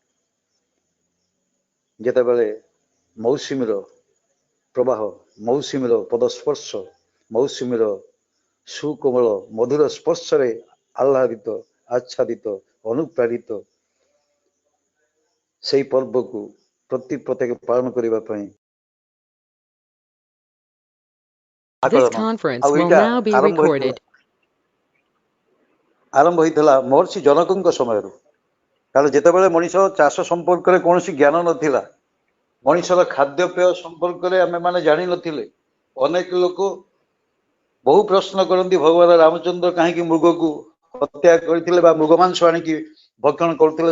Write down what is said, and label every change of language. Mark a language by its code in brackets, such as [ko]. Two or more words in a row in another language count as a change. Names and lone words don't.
[or] ଯେତେବେଳେ ମୌସୁମୀର ପ୍ରବାହ, ମୌସୁମୀର ପଦସ୍ପର୍ଶ, ମୌସୁମୀର ସୁକୋମଳ ମଧୁର ସ୍ପର୍ଶରେ ଆହ୍ଲାଦିତ, ଆଚ୍ଛାଦିତ, ଅନୁପ୍ରାଣିତ ସେହି ପର୍ବକୁ ପ୍ରତି ପ୍ରତ୍ୟେକ ପାଳନ କରିବା ପାଇଁ [en] This [or] ଆକଳନ। [en] conference [or] ଆଉ [en] will [or] ଏଇଟା [en] now be [or] ଆରମ୍ଭ ହୋଇଥିଲା ମହର୍ଷି ଜନକଙ୍କ ସମୟରୁ। କାରଣ ଯେତେବେଳେ ମଣିଷ ଚାଷ ସମ୍ପର୍କରେ କୌଣସି ଜ୍ଞାନ ନଥିଲା, ମଣିଷର ଖାଦ୍ୟପେୟ ସମ୍ପର୍କରେ ଆମେମାନେ ଜାଣିନଥିଲେ, ଅନେକ ଲୋକ ବହୁ ପ୍ରଶ୍ନ କରନ୍ତି ଭଗବାନ ରାମଚନ୍ଦ୍ର କାହିଁକି ମୃଗକୁ ହତ୍ୟା କରିଥିଲେ ବା ମୃଗ ମାଂସ ଆଣିକି ଭକ୍ଷଣ କରୁଥିଲେ।